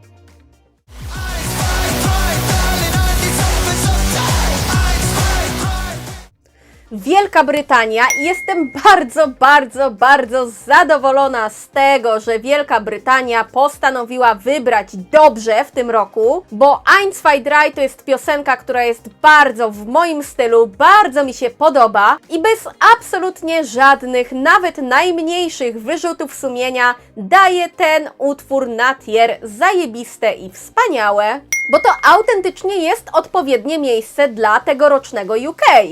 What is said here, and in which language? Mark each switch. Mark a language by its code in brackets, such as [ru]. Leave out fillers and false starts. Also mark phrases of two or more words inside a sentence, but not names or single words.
[pl] Wielka Brytania. Jestem bardzo zadowolona z tego, że Wielka Brytania postanowiła wybrać dobrze w tym roku, bo Eins, zwei, drei to jest piosenka, która jest bardzo w moim stylu, bardzo mi się podoba i bez absolutnie żadnych, nawet najmniejszych wyrzutów sumienia daje ten utwór na tier zajebiste i wspaniałe, bo to autentycznie jest odpowiednie miejsce dla tegorocznego UK.